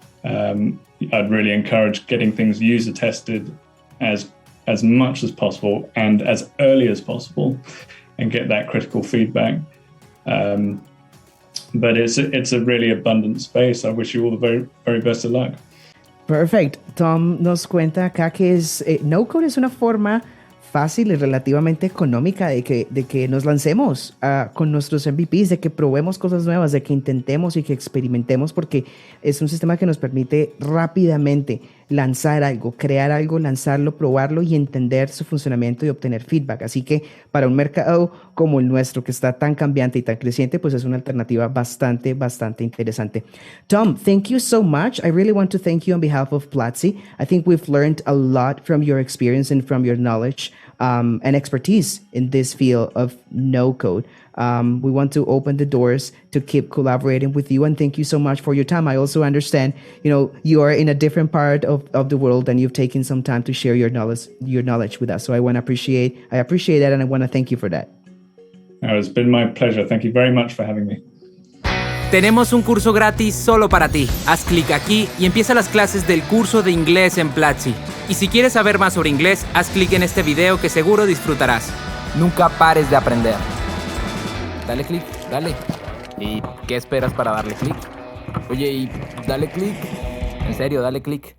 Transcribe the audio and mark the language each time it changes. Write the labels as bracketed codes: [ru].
[en] I'd really encourage getting things user tested as much as possible and as early as possible and get that critical feedback. But it's a really abundant space. I wish you all the very, very best of luck. Perfect. [es] Tom nos cuenta acá que no code es una forma fácil y relativamente económica de que nos lancemos con nuestros MVPs, de que probemos cosas nuevas, de que intentemos y que experimentemos, porque es un sistema que nos permite rápidamente lanzar algo, crear algo, lanzarlo, probarlo y entender su funcionamiento y obtener feedback. Así que para un mercado como el nuestro, que está tan cambiante y tan creciente, pues es una alternativa bastante, bastante interesante. [en] Tom, thank you so much. I really want to thank you on behalf of Platzi. I think we've learned a lot from your experience and from your knowledge and expertise in this field of no code. We want to open the doors to keep collaborating with you, and thank you so much for your time. I also understand, you are in a different part of the world and you've taken some time to share your knowledge with us. So I appreciate that, and I want to thank you for that. It's been my pleasure. Thank you very much for having me. [es] Tenemos un curso gratis solo para ti. Haz clic aquí y empieza las clases del curso de inglés en Platzi. Y si quieres saber más sobre inglés, haz clic en este video que seguro disfrutarás. Nunca pares de aprender. Dale clic, dale. ¿Y qué esperas para darle clic? Oye, y dale clic. En serio, dale clic.